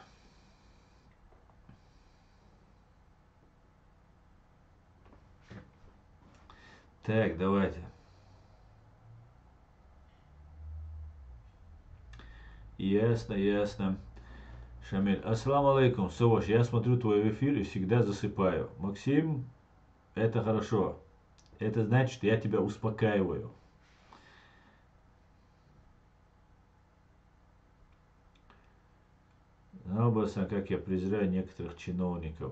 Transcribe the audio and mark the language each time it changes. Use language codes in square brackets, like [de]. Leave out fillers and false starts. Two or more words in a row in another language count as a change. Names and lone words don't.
[ru] Так, давайте. Ясно, ясно. Шамиль, [ar] السلام عليكم, [ru] Савош, я смотрю твой эфир и всегда засыпаю. Максим, это хорошо. Это значит, что я тебя успокаиваю. Образно, как я презираю некоторых чиновников.